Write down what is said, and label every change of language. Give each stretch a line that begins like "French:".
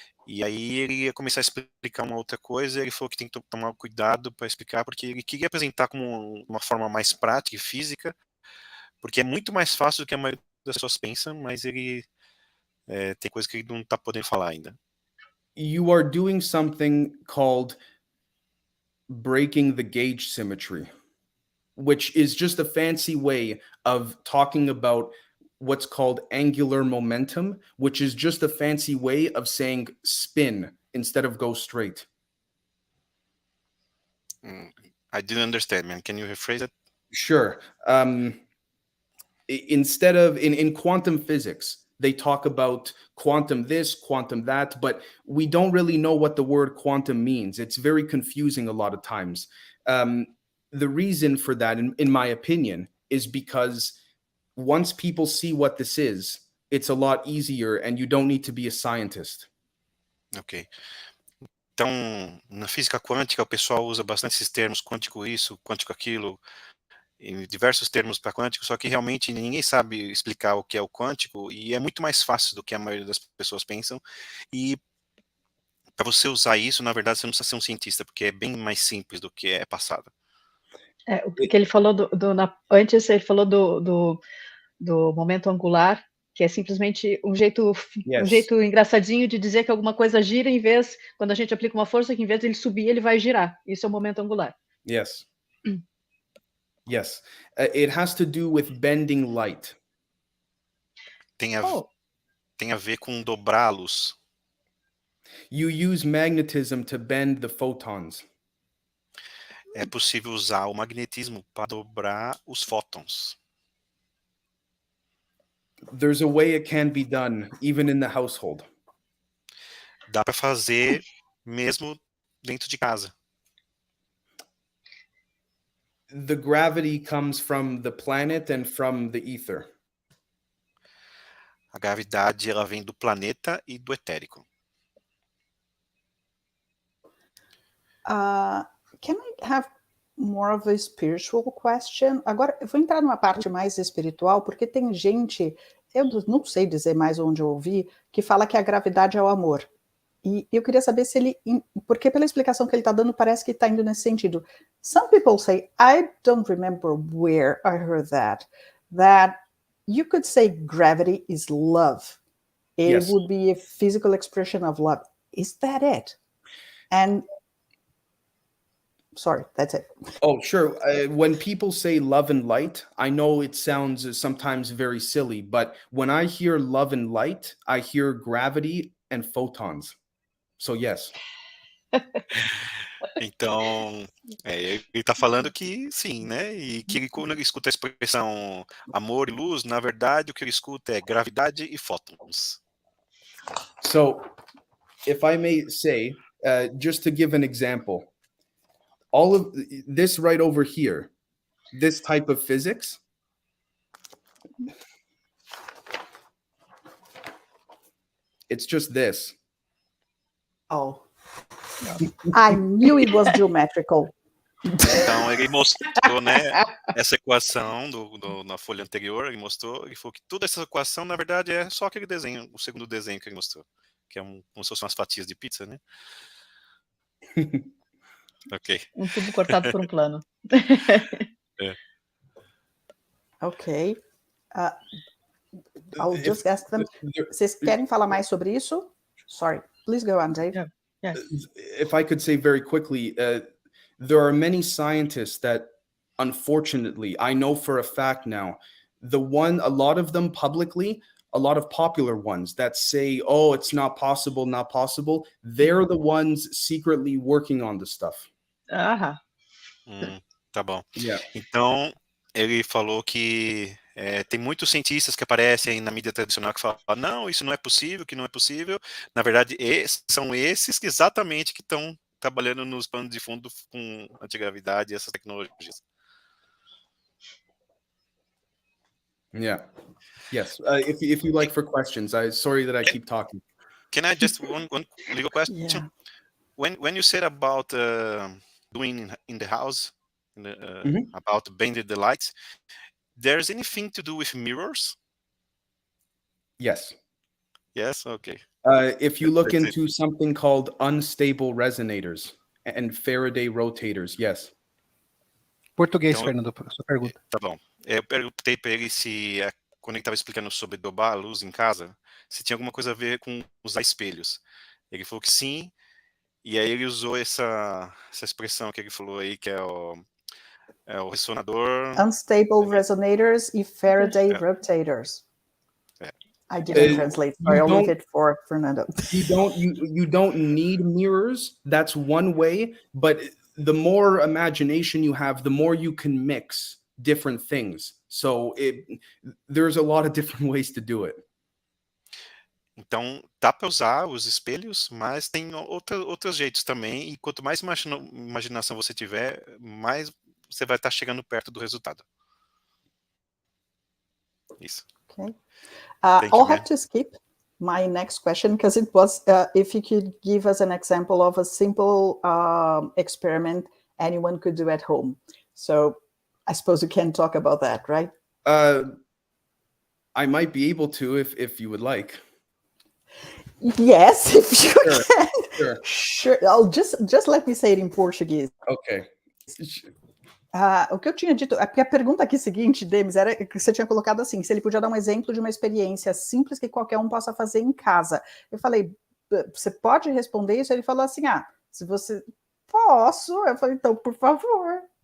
Portuguese: E aí ele ia começar a explicar uma outra coisa, ele falou que tem que tomar cuidado para explicar, porque ele queria apresentar como uma forma mais prática e física, porque é muito mais fácil do que a maioria das pessoas pensam, mas ele tem coisa que ele não está podendo falar ainda.
English: You are doing something called breaking the gauge symmetry, which is just a fancy way of talking about what's called angular momentum, which is just a fancy way of saying spin instead of go straight. I didn't understand, man. Can you rephrase it? Sure. Instead of in quantum physics, they talk about quantum this, quantum that, but we don't really know what the word quantum means. It's very confusing a lot of times. The reason for that, in my opinion, is because once people see what this is, it's a lot easier and you don't need to be a scientist. Ok.
Portuguese: Então, na física quântica, o pessoal usa bastante esses termos, quântico isso, quântico aquilo, em diversos termos para quântico, só que realmente ninguém sabe explicar o que é o quântico, e é muito mais fácil do que a maioria das pessoas pensam, e para você usar isso, na verdade, você não precisa ser um cientista, porque é bem mais simples do que é passado. O que ele falou antes, ele falou do momento angular, que é simplesmente um jeito engraçadinho de dizer que alguma coisa gira quando a gente aplica uma força, que em vez de ele subir, ele vai girar. Isso é o momento angular.
English: Yes. Yes. It has to do with bending light.
Portuguese: Tem a ver com dobrar a luz.
English: You use magnetism to bend the photons.
Portuguese: É possível usar o magnetismo para dobrar os fótons.
English: There's a way it can be done, even in the household.
Portuguese: Dá para fazer mesmo dentro de casa.
English: The gravity comes from the planet and from the ether.
Portuguese: A gravidade, ela vem do planeta e do etérico.
English: Can I have more of a spiritual question?
Portuguese: Agora, eu vou entrar numa parte mais espiritual, porque tem gente, eu não sei dizer mais onde eu ouvi, que fala que a gravidade é o amor. E eu queria saber se ele, porque pela explicação que ele está dando, parece que está indo nesse sentido.
English: Some people say, I don't remember where I heard that you could say gravity is love. It Yes. would be a physical expression of love. Is that it? And Sorry, that's it. Oh, sure. When people say love and light, I know it sounds sometimes very silly, but when I hear love and light, I hear gravity and photons. So, yes.
Portuguese: Então, ele está falando que sim, né? E que ele, quando ele escuta a expressão amor e luz, na verdade, o que ele escuta é gravidade e fótons.
English: So, if I may say, just to give an example, all of this right over here, this type of physics, it's just this. Oh, I knew it was geometrical.
Portuguese: Então, ele mostrou, né, essa equação na folha anterior, ele falou que toda essa equação, na verdade, é só aquele desenho, o segundo desenho que ele mostrou, que é como se fossem umas fatias de pizza, né? Ok. Um tubo cortado por um plano. Ok.
English: I'll just ask them.
Portuguese: Vocês querem falar mais sobre isso?
English: Sorry. Please go on, Dave. Yeah. If I could say very quickly, there are many scientists that, unfortunately, I know for a fact now, a lot of them publicly, a lot of popular ones that say, oh, it's not possible, they're the ones secretly working on the stuff.
Portuguese: Tá bom.
English: Yeah.
Portuguese: Então, ele falou que tem muitos cientistas que aparecem na mídia tradicional que falam, não, isso não é possível, que não é possível. Na verdade, são esses que exatamente que estão trabalhando nos panos de fundo com antigravidade e essas tecnologias.
English: Yeah. Yes. If you like for questions, sorry that I keep talking. Can I just one legal question? Yeah. When you said about doing in the house, about bending the lights, there's anything to do with mirrors? Yes. Yes. Okay. If you look into something called unstable resonators and Faraday rotators, yes.
Portuguese: Português, Então, Fernando, sua pergunta. Tá bom. Eu perguntei para ele se, quando ele estava explicando sobre dobrar a luz em casa, se tinha alguma coisa a ver com usar espelhos. Ele falou que sim, e aí ele usou essa expressão que ele falou aí, que é o ressonador.
English: Unstable resonators e Faraday rotators. I didn't translate. Sorry, I'll leave it for Fernando. You don't need mirrors. That's one way, but the more imagination you have, the more you can mix different things. So there's a lot of different ways to do it.
Portuguese: Então, dá para usar os espelhos, mas tem outros jeitos também, e quanto mais imaginação você tiver, mais você vai estar chegando perto do resultado. Isso.
English: Okay. I'll have to skip my next question because it was if you could give us an example of a simple experiment anyone could do at home. So I suppose you can talk about that, right? I might be able to if you would like. Yes, if you can. Sure. I'll just let me say it in Portuguese. Okay.
Portuguese: O que eu tinha dito, porque a pergunta aqui seguinte, Demis, era que você tinha colocado assim, se ele podia dar um exemplo de uma experiência simples que qualquer um possa fazer em casa. Eu falei, você pode responder isso? Ele falou assim, se você... Posso. Eu falei, então, por favor.